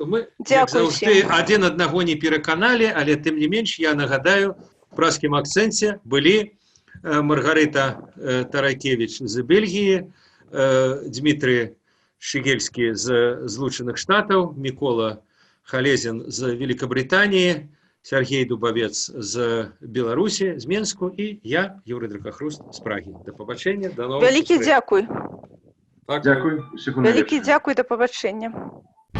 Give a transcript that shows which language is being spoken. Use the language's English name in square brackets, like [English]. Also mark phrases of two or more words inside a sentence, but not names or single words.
[Belarusian] Мы, як заўжды, адзін аднаго не пераканалі, але тым не менш, я нагадаю, в пражскім акцэнце былі Маргарита Таракевич з Бельгіі, Дмітрий Шигельскі з Злучаных Штатаў, Мікола Халезін з Великобританіі, Сергей Дубавец з Беларусі, з Менску, і я, Юрий Дракахруст з Прагі. [Ukrainian] До побачення, до новых [Belarusian] сустрэч. Вялікі дзякуй. [Ukrainian] Дякую. [Belarusian] Вялікі дзякуй, да пабачэння.